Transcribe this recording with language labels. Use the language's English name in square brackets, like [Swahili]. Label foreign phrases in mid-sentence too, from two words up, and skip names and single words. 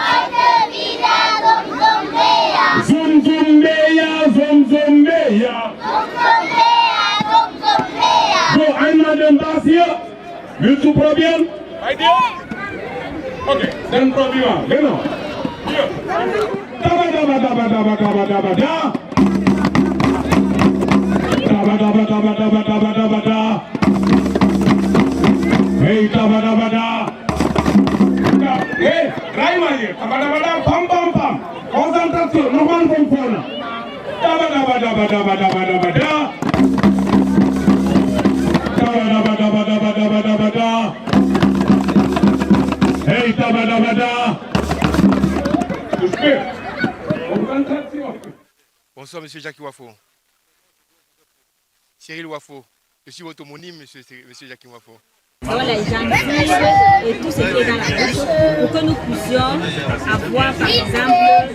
[German] Zumzumbeya, Zumzumbeya. So, einmal den Bass hier. Willst du probieren? Bei dir? Okay, dann probieren wir. Genau. Hier. Daba, daba, daba, daba, daba, daba, da. Daba, daba, daba, daba, daba, daba, da. Hey, daba, daba, da. Hey, dreimal hier. Daba, daba, da, pam, pam, pam. Konzentration, nochmal von vorne. Daba, daba, daba, daba, daba, daba, da. Daba, daba, daba, daba, daba, daba, da. Hey, daba, daba, da. [French] Bonsoir, monsieur Jackie Wafo. Cyril Wafo. Je suis votre homonyme, monsieur Jackie Wafo. Voilà les gens et tout ce qui est dans la bouche pour que nous puissions avoir, par exemple...